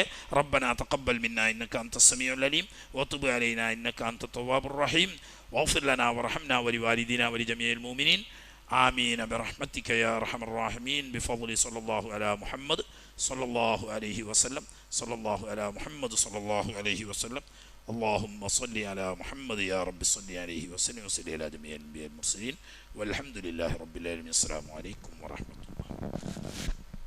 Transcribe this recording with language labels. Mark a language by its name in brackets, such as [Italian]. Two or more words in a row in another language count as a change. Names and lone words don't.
[Arabic] ربنا تقبل منا إنك أنت السميع العليم وتب علينا إنك أنت التواب الرحيم واغفر لنا وارحمنا ولوالدينا ولجميع المؤمنين آمين برحمتك يا أرحم الراحمين بفضل صلى الله على محمد صلى الله عليه وسلم صلى الله على محمد صلى الله عليه وسلم اللهم صل على محمد يا رب صل عليه وسلم وصل على جميع الأنبياء المرسلين والحمد لله رب العالمين. السلام عليكم ورحمة الله.